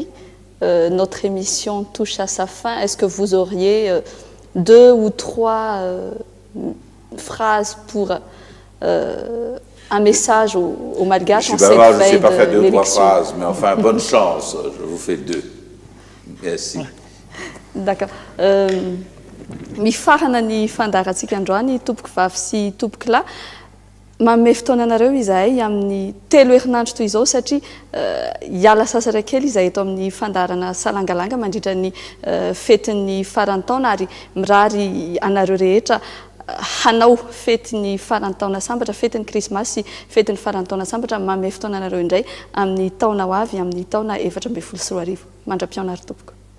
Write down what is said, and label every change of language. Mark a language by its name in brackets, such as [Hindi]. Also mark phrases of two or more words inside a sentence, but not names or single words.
[French] Notre émission touche à sa fin. Est-ce que vous auriez 2 ou 3 phrases pour un message aux Malgaches? Je suis bavard, je ne sais pas faire 2 ou 3 phrases, mais enfin, bonne chance, je vous fais 2. Merci. D'accord. [Malagasy] Mi farana ny fandarantsika androany tompoko vavy sy tompoko lahy manome fotoana anareo izahay amin'ny 3 herinandro toy izao satria hiala sasatra kely izahay eto amin'ny fandarana Salangalanga mandritra ny fetin'ny farantaona ary mirary anareo rehetra hanao fetin'ny farantaona sambatra, fetin'ny krismasy sy fetin'ny farantaona sambatra manome fotoana anareo indray amin'ny taona ho avy amin'ny taona 2024 mandra-piaona ary tompoko.